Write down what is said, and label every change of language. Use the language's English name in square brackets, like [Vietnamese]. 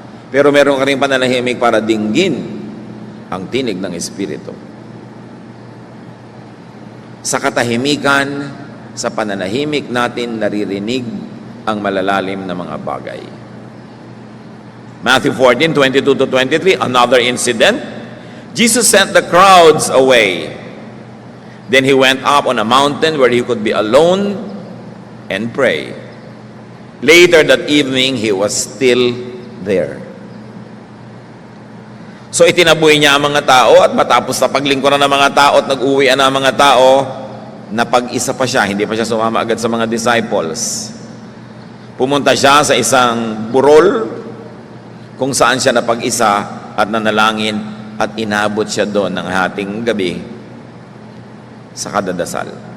[Filipino] Pero meron ka rin pananahimik para dinggin ang tinig ng Espiritu. Sa katahimikan, sa pananahimik natin, naririnig ang malalalim na mga bagay. [English] Matthew 14:22-23, another incident. Jesus sent the crowds away. Then he went up on a mountain where he could be alone and pray. Later that evening, he was still there. [Filipino] So itinaboy niya ang mga tao at matapos na paglingkuran ng mga tao at nag-uwian ang mga tao, napag-isa pa siya, hindi pa siya sumama agad sa mga disciples. Pumunta siya sa isang burol kung saan siya napag-isa at nanalangin at inabot siya doon ng hating gabi sa kadadasal.